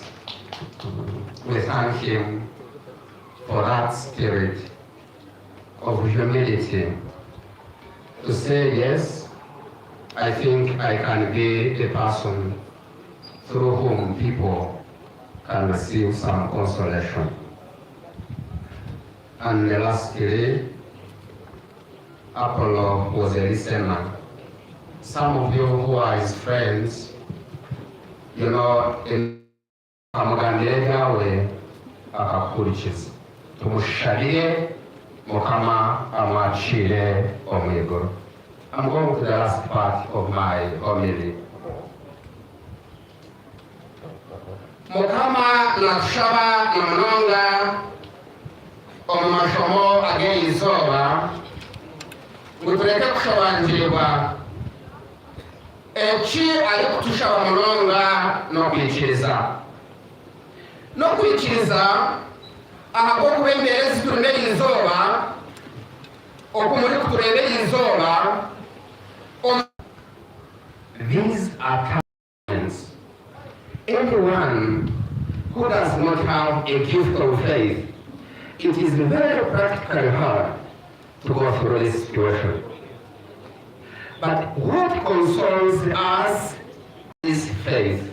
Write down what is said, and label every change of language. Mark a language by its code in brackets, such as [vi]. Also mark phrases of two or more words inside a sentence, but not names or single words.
[en] We thank him for that spirit of humility to say, yes, I think I can be a person through whom people can receive some consolation. And lastly, Apollo was a listener. Some of you who are his friends, you know, in [nyn] amugambire byawe akakurikiza. Tumushabire Mukama amwacire omwiguru. [en] I'm going to the last part of my homily. [nyn] Mukama nashaba namunonga omumashomo ag'eizoba ngutuleke kushabanjirwa eki ali kutushaba munonga n'okwikiriza ahabw'okuba embeera ziturondera eizoba okumuli kutureebera eizoba. [en] These are talents. Anyone who does not have a gift of faith, it is very practically hard to go through this situation. But what consoles us is faith.